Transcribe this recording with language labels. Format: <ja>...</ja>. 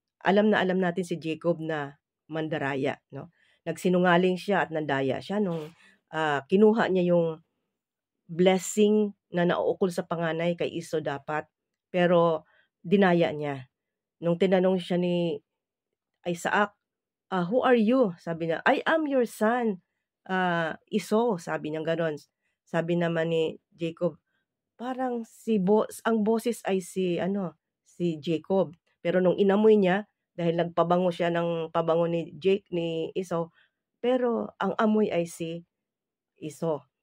<tl>Alam na alam natin si Jacob na mandaraya, no? Nagsinungaling siya at nandaya siya nung kinuha niya yung blessing na nauukol sa panganay kay Esau dapat, pero dinaya niya. Nung tinanong siya ni Isaac,</tl> <en>"Who are you?"</en> <tl>Sabi niya,</tl> <en>"I am your son, Esau."</en> <tl>Sabi niya gano'n. Sabi naman ni Jacob, parang ang boses ay si Jacob. Pero nung inamoy niya, dahil nagpabango siya ng pabango ni Esau, pero ang amoy ay si Esau.</tl>